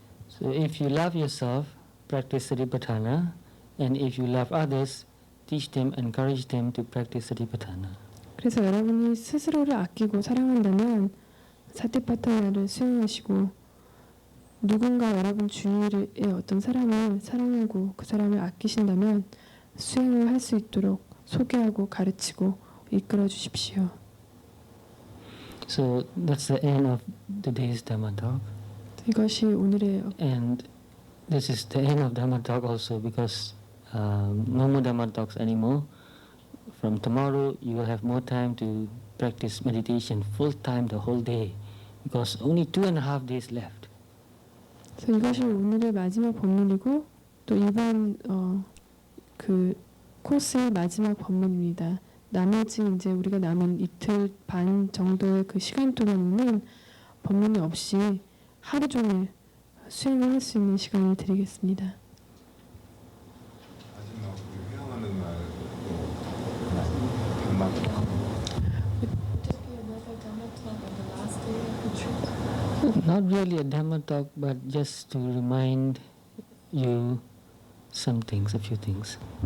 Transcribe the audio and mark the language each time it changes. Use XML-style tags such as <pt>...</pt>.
<en>So if you love yourself, practice Satipatthana, and if you love others, teach them, encourage them to practice Satipatthana.</en> <ko>그래서 여러분이 스스로를 아끼고 사랑한다면 사티파타나를 수행하시고 누군가 여러분 주위의 어떤 사람을 사랑하고 그 사람을 아끼신다면 수행을 할 수 있도록 소개하고 가르치고 이끌어 주십시오.</ko> <en>So that's the end of today's Dhamma talk.</en> <ko>이것이 오늘의</ko> <en>And this is the end of Dhamma talk also because no more Dhamma talks anymore. From tomorrow you will have more time to practice meditation full time the whole day because only 2.5 days left.</en> <ko>그래서 이것이 오늘의 마지막 법문이고 또 이번 그 코스의 마지막 법문입니다. 나머지 이제 우리가 남은 이틀 반 정도의 그 시간 동안은 법문이 없이 하루 종일 수행을 할 수 있는 시간을 드리겠습니다. 마지막 우리 회양하는 날 단막</ko> <en>Not really a Dhamma talk, but just to remind you some things, a few things.</en>